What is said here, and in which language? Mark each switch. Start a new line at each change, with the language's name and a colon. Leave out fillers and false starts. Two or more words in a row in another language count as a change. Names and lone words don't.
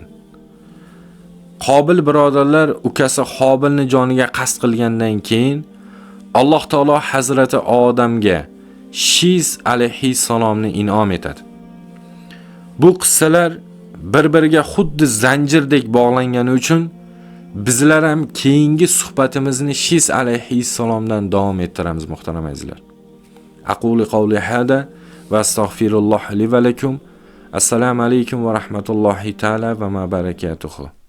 Uzbek: Qobil birodarlar ukasi Hobilni joniga qasd qilgandan keyin Alloh taolo Hazrati Odamga Shis alayhissalomni in'om etadi. Bu qissalar bir-biriga xuddi zanjirdek bog'langani uchun bizlar ham keyingi suhbatimizni Shis alayhissalomdan davom ettiramiz muhtaram azizlar.
Arabic: أقول قولي هذا وأستغفر الله لي ولكم.
Uzbek: Assalomu alaykum va rahmatullohi ta'ala va ma barakatuhu.